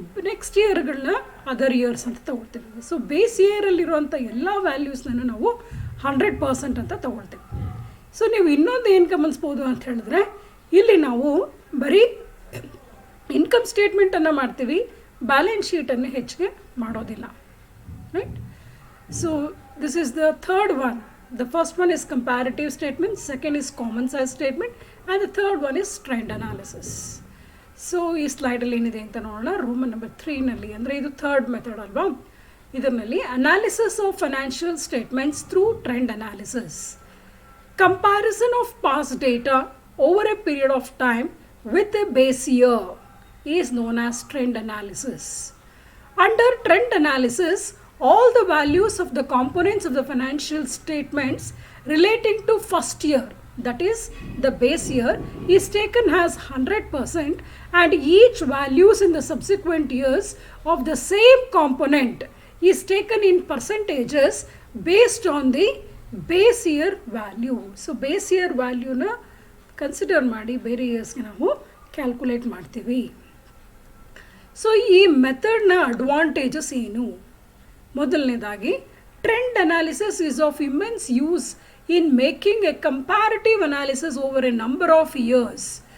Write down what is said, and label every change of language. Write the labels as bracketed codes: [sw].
[kn] Next ಇಯರ್ಗಳನ್ನ other years ಅಂತ ತಗೊಳ್ತೀವಿ. So base ಇಯರಲ್ಲಿರುವಂಥ ಎಲ್ಲ ವ್ಯಾಲ್ಯೂಸ್ನೂ ನಾವು 100% ಅಂತ ತಗೊಳ್ತೀವಿ. ಸೊ ನೀವು ಇನ್ನೊಂದು ಏನು ಗಮನಿಸ್ಬೋದು ಅಂತ ಹೇಳಿದ್ರೆ, ಇಲ್ಲಿ ನಾವು ಬರೀ ಇನ್ಕಮ್ ಸ್ಟೇಟ್ಮೆಂಟನ್ನು ಮಾಡ್ತೀವಿ, ಬ್ಯಾಲೆನ್ಸ್ ಶೀಟನ್ನು ಹೆಚ್ಚಿಗೆ ಮಾಡೋದಿಲ್ಲ. [en] Right? So this is the third one. The first one is comparative statement, second is common size statement, and the third one is trend analysis. [kn] So ಈ ಸ್ಲೈಡಲ್ಲಿ ಏನಿದೆ ಅಂತ ನೋಡೋಣ. ರೋಮನ್ ನಂಬರ್ 3ನಲ್ಲಿ, ಅಂದರೆ ಇದು ಥರ್ಡ್ ಮೆಥಡ್ ಅಲ್ವಾ, ಇದರಲ್ಲಿ [en] Analysis of financial statements through trend analysis. Comparison of past data over a period of time with a base year is known as trend analysis. Under trend analysis, all the values of the components of the financial statements relating to first year, that is the base year, is taken as 100%, and each values in the subsequent years of the same component is taken in percentages based on the base year value. So base year value [kn] na consider ಮಾಡಿ ಬೇರೆ ಇಯರ್ಸ್ಗೆ ನಾವು calculate ಮಾಡ್ತೀವಿ. So ಈ ಮೆಥಡ್ನ advantages ಏನು? ಮೊದಲನೇದಾಗಿ, [en] Trend analysis is of immense use in making a comparative analysis over a number of years.